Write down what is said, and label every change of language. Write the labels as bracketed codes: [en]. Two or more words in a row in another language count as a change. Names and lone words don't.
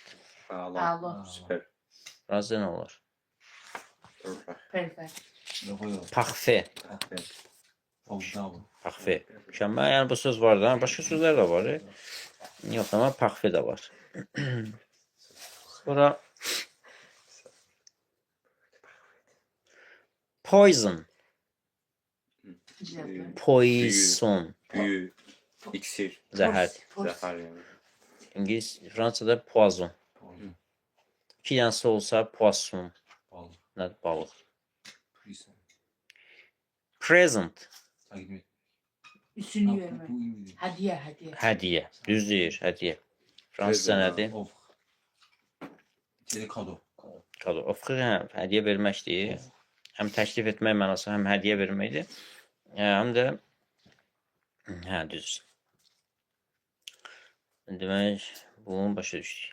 [az] Hala. Alo. Süper. Fransızca nə olar? Perfect. Perfect. [tr] Ne koyuyor? [az] Parfait. [tr] Fazla bu. [az] Parfait. Mükəmməl. Yəni bu söz var da. Başqa sözlər də var. Yox, amma parfait də var. Sonra poison. Güzel. Poison. [tr] Büyü. İksir. [az] Zəhər. Zəhər yani. İngilis, Fransada poison. İki dənəsi olsa poisson. Balık. Nədir? Balıq. Prison. Present. [tr] Takip et. Üstünü verme. [az] Bu İngiliz. [tr] Hediye, hediye. [az] Hədiyyə. Düz deyir, hədiyyə. Fransızca Present. nədir? [tr] Of. İçeri kado. [az] Kado. Ofxı həm hədiyyə verməkdir. Həm təklif etmək mənası, həm hədiyyə verməkdir. Həm də hə, düz. Demək, bunu başa düşdük.